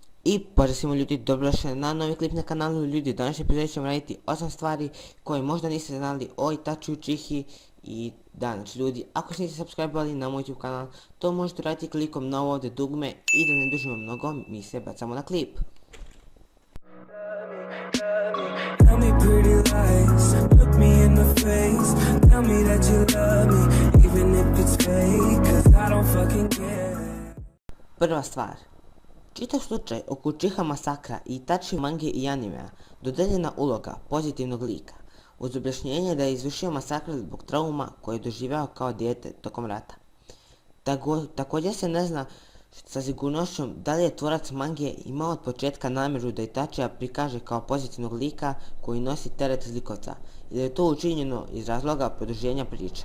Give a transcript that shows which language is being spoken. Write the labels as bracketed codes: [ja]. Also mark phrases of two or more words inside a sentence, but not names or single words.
[bs] I pozdrav svima ljudi, dobrodošli na novi klip na kanalu. Ljudi, današnji epizod ćemo raditi 8 stvari koje možda niste znali o Itachi Uchihi. I da, znači ljudi, ako se niste subscribe-ali na moj YouTube kanal, to možete raditi klikom na ovo ovdje dugme i da ne dužimo mnogo, mi se bacamo na klip. [en] Tell me pretty lies, look me in the face. Tell me that you love me, even if it's fake, 'cause I don't fucking care. [bs] Prva stvar. Čitav slučaj oko Uchiha masakra i Itachi mange i animea dodeljena uloga pozitivnog lika, uz objašnjenje da je izvršio masakr zbog trauma koje je doživjao kao dijete tokom rata. Također se ne zna sa sigurnošću da li je tvorac mange imao od početka namjeru da Itachija prikaže kao pozitivnog lika koji nosi teret zlikovca, ili je to učinjeno iz razloga produženja priče.